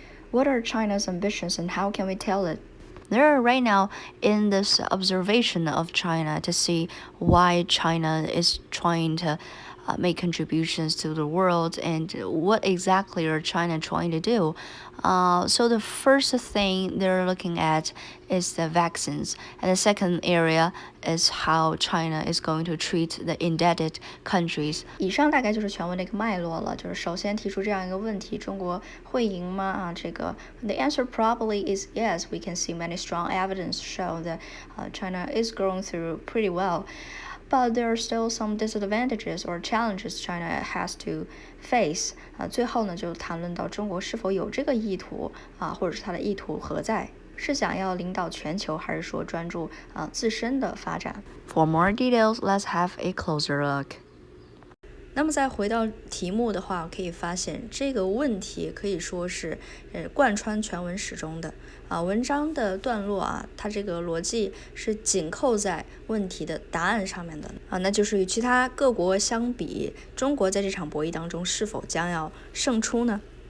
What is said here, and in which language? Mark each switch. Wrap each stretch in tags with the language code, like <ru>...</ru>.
<en>What are China's ambitions and how can we tell it? They're right now in this observation of China to see why China is trying to make contributions to the world and what exactly are China trying to do. So the first thing they're looking at is the vaccines, and the second area is how China is going to treat the indebted countries.</en> <zh>以上大概就是全文的一个脉络了，就是首先提出这样一个问题：中国会赢吗？</zh> <en>the answer probably is yes. We can see many strong evidence show that China is growing through pretty well. But there are still some disadvantages or challenges China has to face.</en> <zh>最后呢，就谈论到中国是否有这个意图或者是它的意图何在？是想要领导全球，还是说专注自身的发展？</zh> <en>For more details, let's have a closer look.</en> <zh>那么再回到题目的话，可以发现这个问题可以说是贯穿全文始终的文章的段落它这个逻辑是紧扣在问题的答案上面的那就是与其他各国相比，中国在这场博弈当中是否将要胜出呢？</zh>